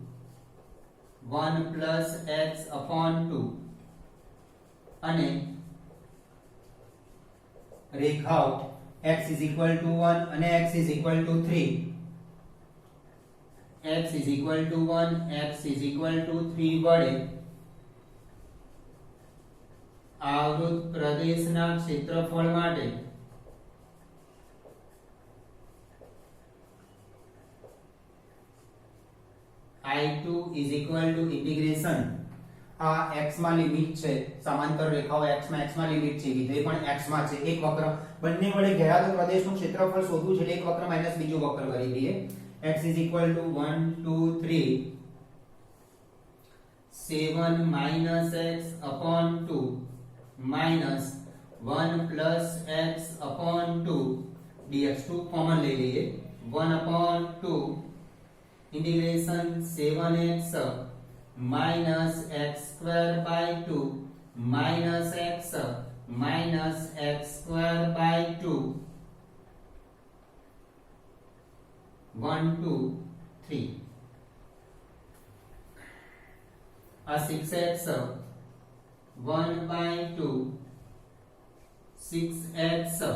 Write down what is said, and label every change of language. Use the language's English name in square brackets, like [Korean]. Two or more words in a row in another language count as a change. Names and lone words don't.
[English] 1 plus x upon 2 [Gujarati] અને રેખાઓ [English] x is equal to 1 અને x is equal to 3 x is equal to 1 x is equal to 3 [Gujarati] વડે આવૃત પ્રદેશના ક્ષેત્રફળ માટે [English] I2 is equal to integration [Gujarati] આ x માં લિમિટ છે સમાંતર રેખાઓ x માં લિમિટ છે વિધેય પણ x માં છે એક વક્ર બંને વડે ઘેરાતો પ્રદેશનું ક્ષેત્રફળ શોધવું છે એક વક્ર માઈનસ બીજું વક્ર કરી દઈએ [English] x is equal to [Gujarati] 1 2 3 [English] 7 minus x upon 2 minus 1 plus x upon 2 dx 2 common [Hindi] ले लिए [English] 1 upon 2 integration 7x minus x square by 2 minus x minus x square by 2 1 2 3 6x 1 by 2 6x